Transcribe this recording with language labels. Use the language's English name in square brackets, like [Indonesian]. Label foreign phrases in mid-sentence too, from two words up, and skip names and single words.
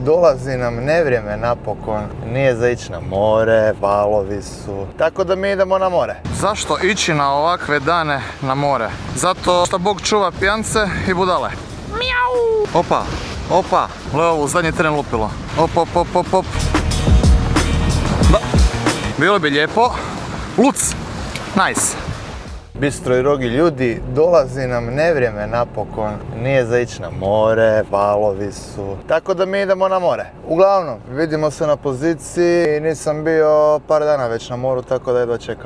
[Croatian] dolazi nam nevrijeme napokon. Nije za ići na more, valovi su. Tako da mi idemo na more. Zašto ići na ovakve dane na more? Zato što Bog čuva pijance i budale. Mijau! Opa, opa, Leovu u zadnji tren lupilo. Op, op, op, op, op. Da. Bilo bi lijepo. Luc! Nice! Bistro i Rogi ljudi, dolazi nam nevrijeme napokon. Nije za ići na more, valovi su. Tako da mi idemo na more. Uglavnom, vidimo se na poziciji. Nisam bio par dana već na moru, tako da jedva čekam.